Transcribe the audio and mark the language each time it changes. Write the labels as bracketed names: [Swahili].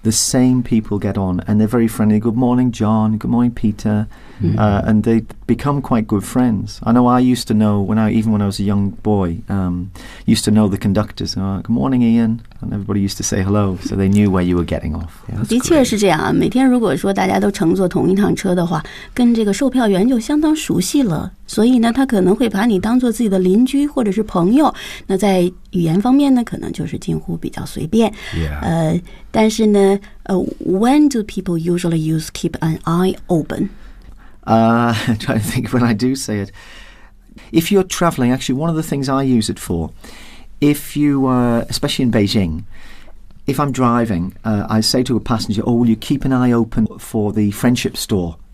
[English] The same people get on, and they're very friendly. Good morning, John. Good morning, Peter. And they become quite good friends. I know I used to know, when I was a young boy, used to know the conductors. Good morning, Ian. And everybody used to say hello, so they knew where you were getting off. [Chinese] Yeah, 的确是这样啊。每天如果说大家都乘坐同一趟车的话，跟这个售票员就相当熟悉了。所以呢，他可能会把你当做自己的邻居或者是朋友。那在语言方面呢，可能就是近乎比较随便。但是呢， [English] when do people usually use keep an eye open? I'm trying to think when I do say it. If you're traveling, actually, one of the things I use it for, if you are, especially in Beijing, if I'm driving, I say to a passenger, oh, will you keep an eye open for the friendship store?